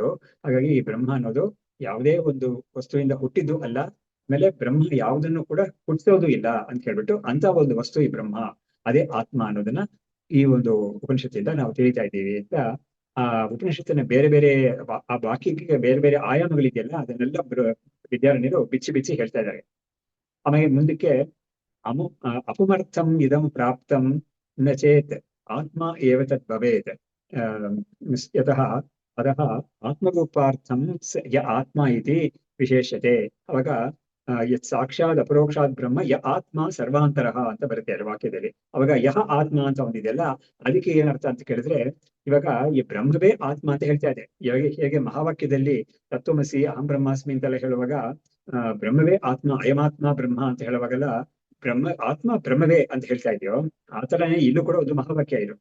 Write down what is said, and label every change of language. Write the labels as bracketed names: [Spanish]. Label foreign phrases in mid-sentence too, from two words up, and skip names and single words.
[Kannada] ಹಾಗಾಗಿ ಈ ಬ್ರಹ್ಮ ಅನ್ನೋದು ಯಾವುದೇ ಒಂದು ವಸ್ತುವಿಂದ ಹುಟ್ಟಿದ್ದು ಅಲ್ಲ, ಆಮೇಲೆ ಬ್ರಹ್ಮ ಯಾವುದನ್ನು ಕೂಡ ಹುಟ್ಟಿಸೋದು ಇಲ್ಲ ಅಂತ ಹೇಳ್ಬಿಟ್ಟು ಅಂತ ಒಂದು ವಸ್ತು ಈ ಬ್ರಹ್ಮ, ಅದೇ ಆತ್ಮ ಅನ್ನೋದನ್ನ ಈ ಒಂದು ಉಪನಿಷತ್ತಿಂದ ನಾವು ತಿಳಿತಾ ಇದ್ದೀವಿ ಅಂತ. ಆ ಉಪನಿಷತ್ತಿನ ಬೇರೆ ಬೇರೆ ಆ ವಾಕ್ಯಕ್ಕೆ ಬೇರೆ ಬೇರೆ ಆಯಾಮಗಳಿದೆಯಲ್ಲ ಅದನ್ನೆಲ್ಲ ವಿದ್ಯಾರಣ್ಯರು ಬಿಚ್ಚಿ ಹೇಳ್ತಾ ಇದ್ದಾರೆ. ಆಮೇಲೆ ಮುಂದಕ್ಕೆ [Sanskrit] ಅಪಮರ್ಥಂ ಇದಂ ಪ್ರಾಪ್ತಂ ನ ಚೇತ್ ಆತ್ಮ ಏವ ತದ್ ಭವೇತ್ ಯತಃ ಅದಹ ಆತ್ಮರೂಪಾರ್ಥಂ ಯ ಆತ್ಮ ಇತಿ ವಿಶೇಷತೆ. [Kannada] ಅವಾಗ [Sanskrit] ಯತ್ ಸಾಕ್ಷಾತ್ ಅಪರೋಕ್ಷಾತ್ ಬ್ರಹ್ಮ ಯ ಆತ್ಮ ಸರ್ವಾಂತರಃ [Kannada] ಅಂತ ಬರುತ್ತೆ ಅದ್ರ ವಾಕ್ಯದಲ್ಲಿ. ಅವಾಗ [Sanskrit] ಯಹ ಆತ್ಮ [Kannada] ಅಂತ ಒಂದಿದೆಯಲ್ಲ, ಅದಕ್ಕೆ ಏನರ್ಥ ಅಂತ ಕೇಳಿದ್ರೆ ಇವಾಗ ಈ ಬ್ರಹ್ಮವೇ ಆತ್ಮ ಅಂತ ಹೇಳ್ತಾ ಇದೆ. ಇವಾಗ ಹೇಗೆ ಮಹಾವಾಕ್ಯದಲ್ಲಿ [Sanskrit] ತತ್ವಮಸಿ ಅಹಂ ಬ್ರಹ್ಮಾಸ್ಮಿ [Kannada] ಅಂತೆಲ್ಲ ಹೇಳುವಾಗ ಬ್ರಹ್ಮವೇ ಆತ್ಮ, [Sanskrit] ಅಯಮಾತ್ಮ ಬ್ರಹ್ಮ [Kannada] ಅಂತ ಹೇಳುವಾಗೆಲ್ಲ ಆತ್ಮ ಬ್ರಹ್ಮವೇ ಅಂತ ಹೇಳ್ತಾ ಇದೆಯೋ, ಆ ತರನೇ ಇಲ್ಲೂ ಕೂಡ ಒಂದು ಮಹಾವಾಕ್ಯ ಇದು.